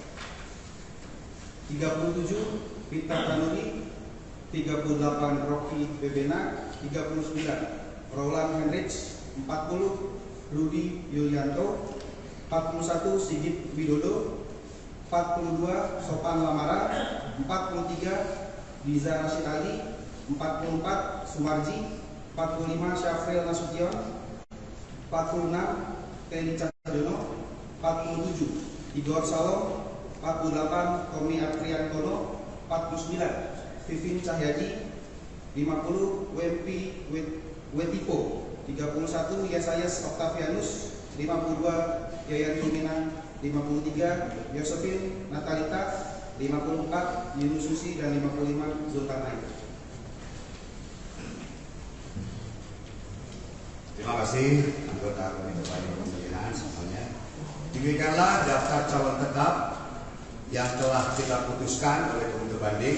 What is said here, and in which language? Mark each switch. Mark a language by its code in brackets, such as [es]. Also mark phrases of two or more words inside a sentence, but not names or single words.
[id] 37 Peter Tanuri. 38 Rocky Bebena. 39 Roland Henrich. 40 Rudi Yulianto. 41 Sigit Widodo. 42 Sopan Lamara. 43 Diza Rashid Ali. 44 Sumarji. 45 Syafril Nasution. 46 Teni Cahyono. 47 Igor Salom. 48 Tommy Apriantono. 49 Vivin Cahyadi. 50 Wempi Wetipo. 31 Yesayas Octavianus. 52 Yayan Tuminan. 53 Yosefin Natalita. 54 Yunus Susi dan 55 Zulkarnain. Terima kasih anggota Komite Banding Pemilihan semuanya. Demikianlah daftar calon tetap yang telah kita putuskan oleh Komite Banding.